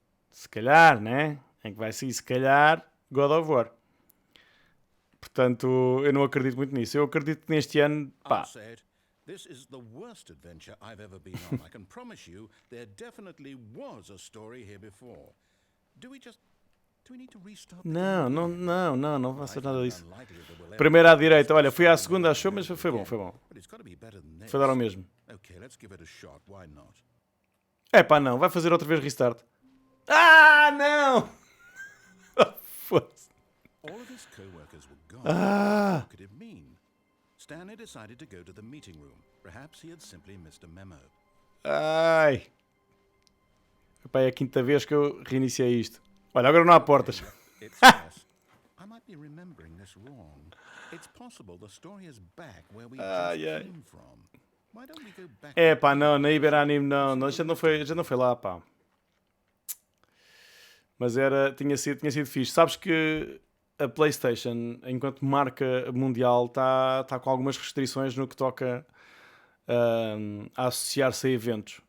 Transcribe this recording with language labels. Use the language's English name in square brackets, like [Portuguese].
[Portuguese] se calhar, né? Em que vai sair, se calhar, God of War. Portanto, eu não acredito muito nisso. Eu acredito que neste ano, pá... [English] This is the worst adventure I've ever been on. I can promise you there definitely was a story here before. Do we need to restart? [Portuguese] Não vai ser nada disso. Primeiro à direita, olha, fui à segunda, achou, mas foi bom. Foi dar ao mesmo. [English] Okay, let's give it a shot. Why not? [Portuguese] Epá, não, vai fazer outra vez restart. Ah, não! Foda-se. [English] All of his co-workers were gone. What could it mean? Stanley decided to go to the meeting room. Perhaps he had simply missed a memo. Ai. [Portuguese] Epá, é a quinta vez que eu reiniciei isto. Olha, agora não há portas. [English] I might be remembering this wrong. It's possible the story is back where we just came from. Why don't we go back? [Portuguese] Epá, não, na Iberanime não. A gente não foi lá, pá. Mas tinha sido fixe. Sabes que a PlayStation, enquanto marca mundial, está com algumas restrições no que toca a associar-se a eventos.